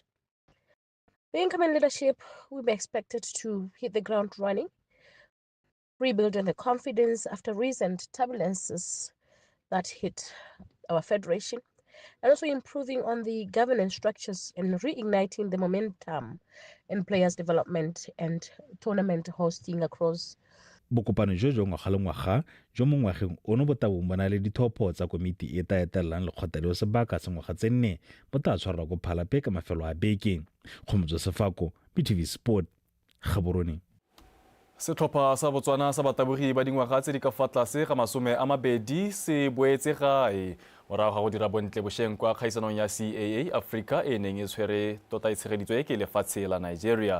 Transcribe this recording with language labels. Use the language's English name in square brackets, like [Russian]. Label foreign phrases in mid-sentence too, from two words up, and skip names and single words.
[English] The incoming leadership will be expected to hit the ground running, rebuilding the confidence after recent turbulences that hit our federation, and also improving on the governance structures and reigniting the momentum in players' development and tournament hosting across. [Tswana] Bokopano jo ngwaga le ngwaga jo mo ngwageng ono bo tabong bona le dithopo tsa komiti e ta etelang lekgotla leo sebaka se ngwaga tse 4 bo tla tshwarwa go Phalape ka mafelo a beke. Kgomotso Sefako, BTV Sport, Gaborone. Setlhopha sa Botswana sa batabogi ba dingwaga tse di ka fa tlase ga 20 se boetse gae morago ga go dira bontle bošeng kwa kgaisanong ya CAA Africa e neng e tshwere tota e tshegeditswe ke lefatshe la Nigeria.